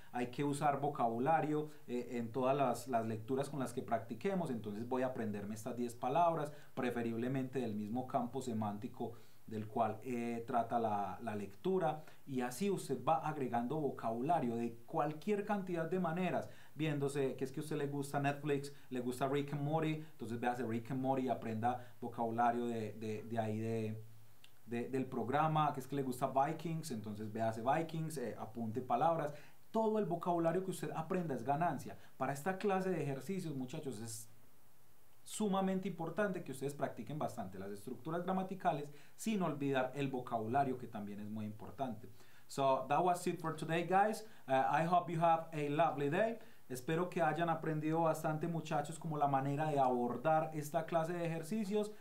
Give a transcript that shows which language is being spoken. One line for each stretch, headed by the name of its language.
Spanish: Hay que usar vocabulario en todas las lecturas con las que practiquemos, entonces voy a aprenderme estas 10 palabras, preferiblemente del mismo campo semántico del cual trata la lectura, y así usted va agregando vocabulario de cualquier cantidad de maneras, viéndose que es que a usted le gusta Netflix, le gusta Rick and Morty, entonces véase Rick and Morty y aprenda vocabulario de ahí del programa, que es que le gusta Vikings, entonces véase Vikings, apunte palabras. Todo el vocabulario que usted aprenda es ganancia. Para esta clase de ejercicios, muchachos, es sumamente importante que ustedes practiquen bastante las estructuras gramaticales sin olvidar el vocabulario, que también es muy importante.
English: So that was it for today, guys. I hope you have a lovely day.
Spanish: Espero que hayan aprendido bastante, muchachos, como la manera de abordar esta clase de ejercicios.